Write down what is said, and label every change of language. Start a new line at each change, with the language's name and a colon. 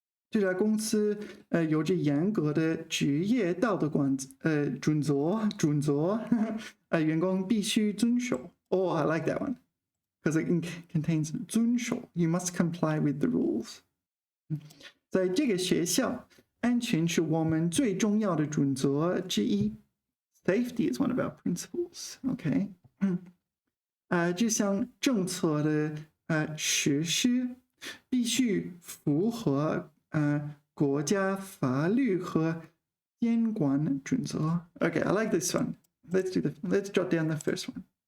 Chinese: 这家公司有着严格的职业道德准则员工必须遵守。
English: Oh, I like that one because it contains 遵守 You must comply with the rules.
Chinese: 在这个学校，安全是我们最重要的准则之一。
English: Safety is one of our principles. Okay.
Chinese: 这项政策的实施必须符合国家法律和监管准则。
English: Okay, I like this one. Let's jot down the first one.